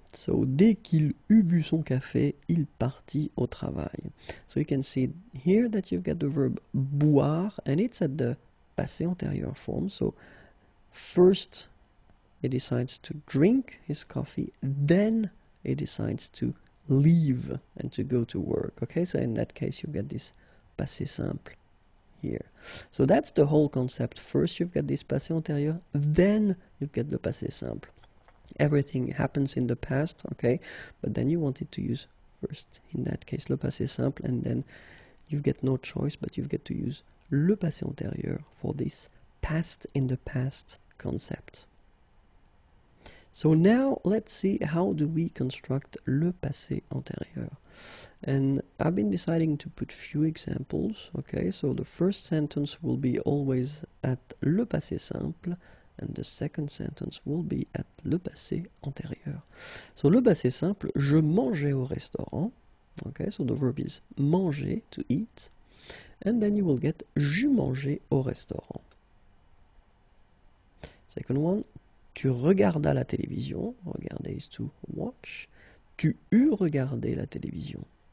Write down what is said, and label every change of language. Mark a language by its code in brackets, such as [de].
[fr] So, dès qu'il eut bu son café, il partit au travail. [en] So you can see here that you've got the verb boire, and it's at the passé antérieur form. So first he decides to drink his coffee, then he decides to leave and to go to work. Okay, so in that case you get this passé simple here. So that's the whole concept. First you've got this passé antérieur, then you've got le passé simple. Everything happens in the past, okay, but then you wanted to use first, in that case, le passé simple, and then you get no choice, but you get to use le passé antérieur for this past in the past concept. So now let's see how do we construct le passé antérieur. And I've been deciding to put few examples, okay, so the first sentence will be always at le passé simple, and the second sentence will be at le passé antérieur. [fr] So le passé simple, je mangeais au restaurant. [en] Okay, so the verb is manger, to eat. And then you will get [fr] j'eus mangé au restaurant. [en] Second one, [fr] tu regardas la télévision. Regarder [en] is to watch. [fr] Tu eus regardé la télévision.